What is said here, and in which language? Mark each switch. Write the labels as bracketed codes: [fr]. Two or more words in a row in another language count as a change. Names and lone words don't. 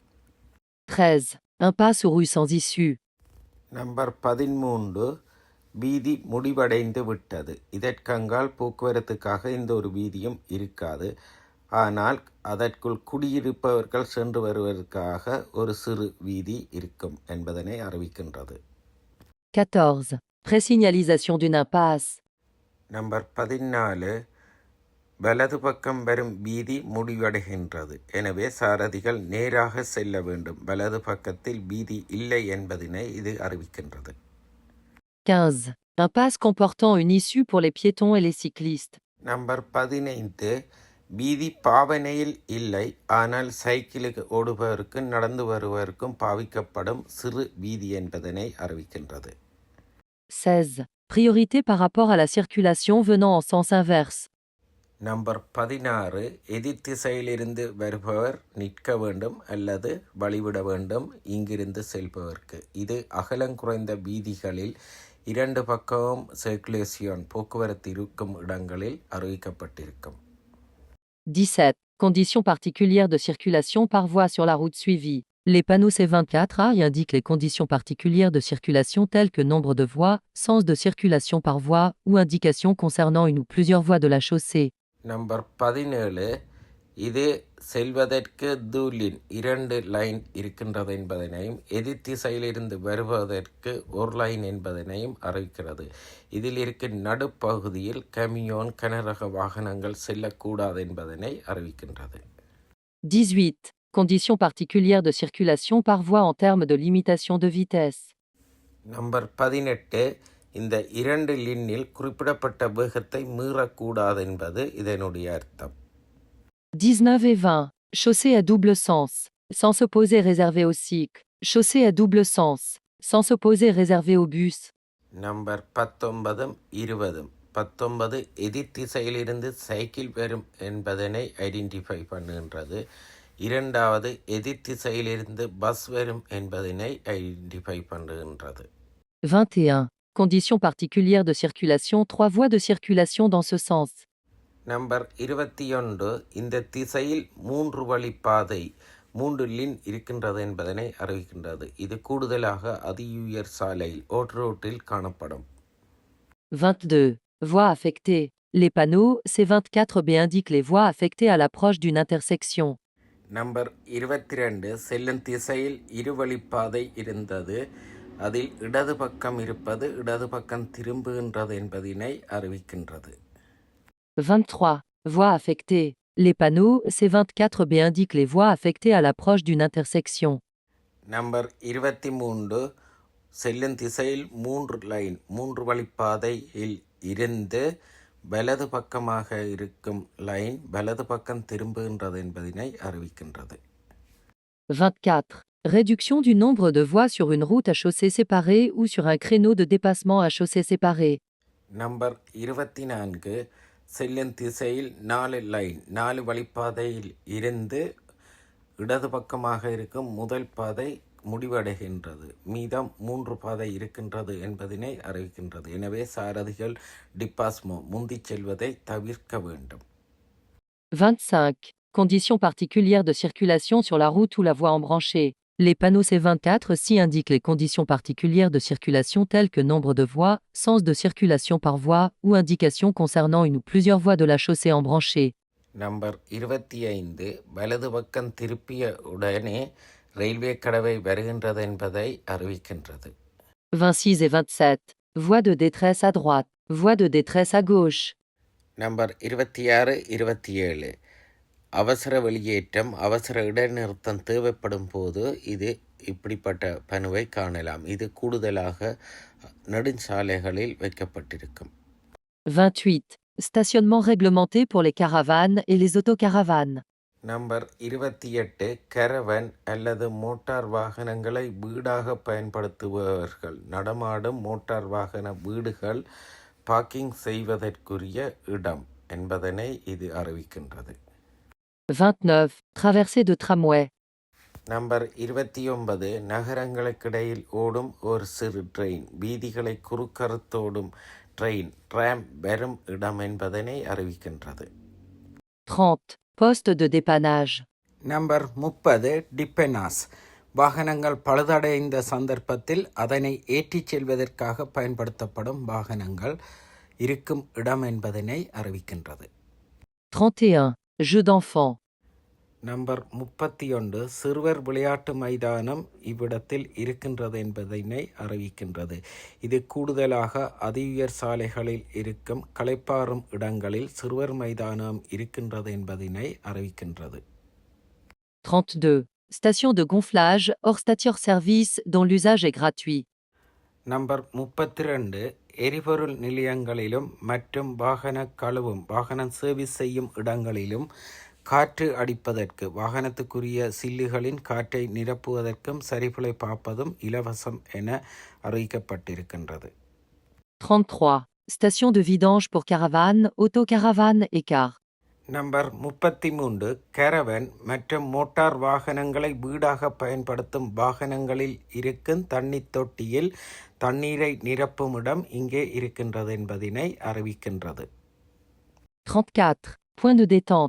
[fr] 13. Impasse ou rue sans issue. [ta] நம்பர் 13. வீதி முடிவடைந்து விட்டது. இதற்கங்கால் போக்குவரத்துக்காக இந்த ஒரு வீதியும் இருக்காது. ஆனால் அதற்குள் குடியிருப்பவர்கள் சென்று வருவதற்காக ஒரு சிறு வீதி இருக்கும் என்பதனை அறிவிக்கின்றது. [fr] 14. Présignalisation d'une impasse. [ta] நம்பர் 14. வலது பக்கம் வரும் வீதி முடிவடைகின்றது. எனவே சாரதிகள் நேராக செல்ல வேண்டும். வலது பக்கத்தில் வீதி இல்லை என்பதனை இது அறிவிக்கின்றது. [fr] 15. Impasse comportant une issue pour les piétons et les cyclistes. [ta] நம்பர் 15. வீதி பாவனையில் இல்லை, ஆனால் சைக்கிளுக்கு ஓடுபவருக்கும் நடந்து வருவதற்கும் பாவிக்கப்படும் சிறு வீதி என்பதனை அறிவிக்கின்றது. [fr] 16. Priorité par rapport à la circulation venant en sens inverse. [ta] நம்பர் 16. எதிர் திசையிலிருந்து வருபவர் நிற்க வேண்டும் அல்லது வழிவிட வேண்டும் இங்கிருந்து செல்பவருக்கு. இது அகலங்குறைந்த வீதிகளில் இரண்டு பக்கமும் சர்க்குலேஷன் போக்குவரத்து இருக்கும் இடங்களில் அறிவிக்கப்பட்டிருக்கும். [fr] 17. Conditions particulières de circulation par voie sur la route suivie. Les panneaux C24A y indiquent les conditions particulières de circulation telles que nombre de voies, sens de circulation par voie ou indications concernant une ou plusieurs voies de la chaussée. [ta] நம்பர் 17. இது செல்வதற்கு தூலின் 2 லைன் இருக்கின்றது என்பதனையும் எதிர் திசையிலிருந்து வருவதற்கு ஒரு லைன் என்பதனையும் அறிவிக்கிறது. இதில் இருக்கும் நடுப்பகுதியில் கமியோன் கனரக வாகனங்கள் செல்லக்கூடாது என்பதனை அறிவிக்கின்றது. [fr] 18. Conditions particulières de circulation par voie en termes de limitation de vitesse. [ta] நம்பர் 18. இந்த 2 லின்னில் குறிப்பிடப்பட்ட வேகத்தை மீறக்கூடாது என்பது இதனுடைய அர்த்தம். [fr] 19 et 20. Chaussée à double sens. Sens opposé réservé au cycle. Chaussée à double sens. Sens opposé réservé au bus. [ta] நம்பர் 19 20 19 எதிர் திசையிலிருந்து சைக்கிள் வரும் என்பதனை ஐடென்டிஃபை பண்ணுகின்றது. இரண்டாவது எதிர் திசையிலிருந்து பஸ் வரும் என்பதனை ஐடென்டிஃபை பண்ணுகின்றது. [fr] 21. Conditions particulières de circulation, 3 voies de circulation dans ce sens. [ta] நம்பர் 21 இந்த திசையில் 3 வழி பாதை 3 லின் இருக்கின்றது என்பதனை அறிவிக்கின்றது. இது கூடுதலாக அதியுயர் சாலையில் ஓட்ரோட்டில் காணப்படும். [fr] 22. Voies affectées. Les panneaux C24B indiquent les voies affectées à l'approche d'une intersection. [ta] நம்பர் 22 செல்லும் திசையில் இருவழிப்பாதை இருந்தது. அதில் இடது பக்கம் இருப்பது இடது பக்கம் திரும்புகின்றது என்பதனை அறிவிக்கின்றது. [fr] 23. Voies affectées. Les panneaux C24B indiquent les voies affectées à l'approche d'une intersection. [ta] நம்பர் 23 செல்லும் திசையில் 3 லைன் 3 வழிப்பாதையில் இருந்து வலது பக்கமாக இருக்கும் லைன் வலது பக்கம் திரும்புகின்றது என்பதனை அறிவிக்கின்றது. [fr] 24. Réduction du nombre de voies sur une route à chaussée séparée ou sur un créneau de dépassement à chaussée séparée. [ta] நம்பர் 24 செல்லும் திசையில் 4 லைன் 4 வழிப்பாதையில் இருந்து இடது பக்கமாக இருக்கும் முதல் பாதை முடிவடைகின்றது. மீதம் 3 பாதை இருக்கின்றது என்பதனை அறிவிக்கின்றது. எனவே சாரதிகள் டிப்பாஸ்மோ முந்தி செல்வதை தவிர்க்க வேண்டும். [fr] 25. Conditions particulières de circulation sur la route ou la voie embranchée. Les panneaux C24C indiquent les conditions particulières de circulation telles que nombre de voies, sens de circulation par voie ou indications concernant une ou plusieurs voies de la chaussée embranchée. [ta] நம்பர் 25 வலது பக்கம் திருப்பிய உடனே ரயில்வே கடவை வருகின்றது என்பதை அறிவிக்கின்றது. [fr] 26 et 27. Voie de détresse à droite. Voie de détresse à gauche. [ta] நம்பர் 26 27 அவசர வெளியேற்றம் அவசர இடைநிறுத்தம் தேவைப்படும் போது இது இப்படிப்பட்ட பணுவை காணலாம். இது கூடுதலாக நெடுஞ்சாலைகளில் வைக்கப்பட்டிருக்கும். [fr] 28. Stationnement réglementé pour les caravanes et les autocaravanes. [ta] நம்பர் 28 கரவன் அல்லது மோட்டார் வாகனங்களை வீடாக பயன்படுத்துபவர்கள் நடமாடும் மோட்டார் வாகன வீடுகள் பார்க்கிங் செய்வதற்குரிய இடம் என்பதனை இது அறிவிக்கின்றது. [fr] 29. Traversée de tramway. [ta] நம்பர் 29 நகரங்களுக்கிடையில் ஓடும் ஒரு சிறு ட்ரெயின் வீதிகளை குறுக்கறுத்தோடும் ட்ரெயின் ட்ராம் வரும் இடம் என்பதனை அறிவிக்கின்றது. [fr] 30. Poste de dépannage. [ta] நம்பர் 30 டிப்பெனாஸ் வாகனங்கள் பழுதடைந்த சந்தர்ப்பத்தில் அதனை ஏற்றிச் செல்வதற்காக பயன்படுத்தப்படும் வாகனங்கள் இருக்கும் இடம் என்பதனை அறிவிக்கின்றது. [fr] 31. Jeux d'enfants. [ta] நம்பர் 31 சிறுவர் விளையாட்டு மைதானம் இவ்விடத்தில் இருக்கின்றது என்பதனை அறிவிக்கின்றது. இது கூடுதலாக அதியுயர் சாலைகளில் இருக்கும் களைப்பாறும் இடங்களில் சிறுவர் மைதானம் இருக்கின்றது என்பதனை அறிவிக்கின்றது. [fr] 32. Station de gonflage hors stations-service dont l'usage est gratuit. [ta] நம்பர் 32 எரிபொருள் நிலையங்களிலும் மற்றும் வாகன கழுவும் வாகனம் சர்வீஸ் செய்யும் இடங்களிலும் காற்று அடிப்பதற்கு வாகனத்துக்குரிய சில்லுகளின் காற்றை நிரப்புவதற்கும் சரிபுலை பார்ப்பதும் இலவசம் என அறிவிக்கப்பட்டிருக்கின்றது. [fr] 33. Station de vidange pour caravanes, autocaravanes et cars. [ta] நம்பர் 33 கேரவன் மற்றும் மோட்டார் வாகனங்களை வீடாக பயன்படுத்தும் வாகனங்களில் இருக்கும் தண்ணீர் தொட்டியில் தண்ணீரை நிரப்பும் இடம் இங்கே இருக்கின்றது என்பதனை அறிவிக்கின்றது. [fr] 34. Point de détente.